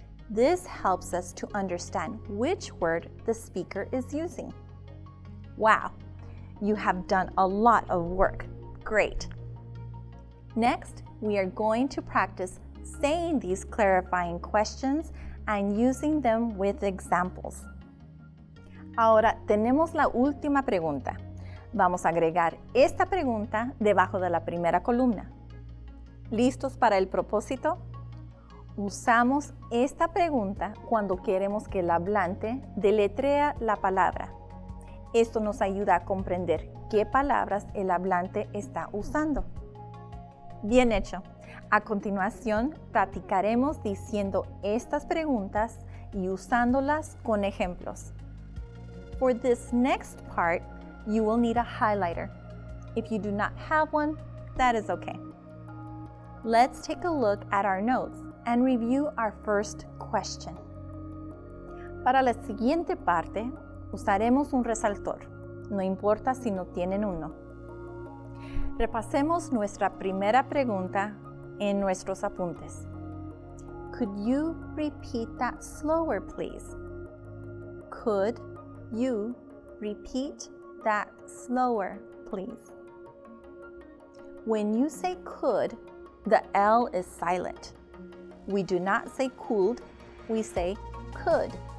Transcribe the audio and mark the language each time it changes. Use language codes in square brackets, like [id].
[en] This helps us to understand which word the speaker is using. Wow, you have done a lot of work. Great. Next, we are going to practice saying these clarifying questions and using them with examples. [es] Ahora tenemos la última pregunta. Vamos a agregar esta pregunta debajo de la primera columna. ¿Listos para el propósito? Usamos esta pregunta cuando queremos que el hablante deletrea la palabra. Esto nos ayuda a comprender qué palabras el hablante está usando. Bien hecho. A continuación, practicaremos diciendo estas preguntas y usándolas con ejemplos. [en] For this next part, you will need a highlighter. If you do not have one, that is okay. Let's take a look at our notes and review our first question. [es] Para la siguiente parte, usaremos un resaltor. No importa si no tienen uno. Repasemos nuestra primera pregunta en nuestros apuntes. [en] Could you repeat that slower, please? Could you repeat that slower, please? When you say could, the L is silent. We do not say could, we say could.